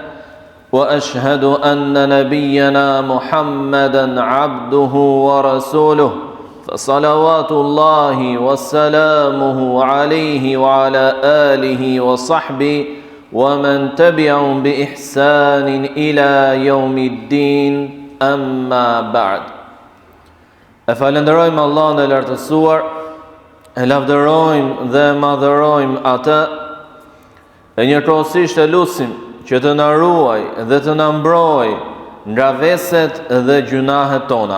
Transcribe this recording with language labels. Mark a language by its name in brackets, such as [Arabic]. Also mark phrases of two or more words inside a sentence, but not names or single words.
[Arabic] وأشهد أن نبينا محمدا عبده ورسوله فصلوات الله وسلامه عليه وعلى آله وصحبه ومن تبعهم بإحسان إلى يوم الدين أما بعد [Albanian] Falenderojmë Allahun e lartësuar, e lavdërojmë dhe madhërojmë atë, e njëkohësisht e lutim që të na ruaj dhe të na mbroj nga veset dhe gjunahet tona.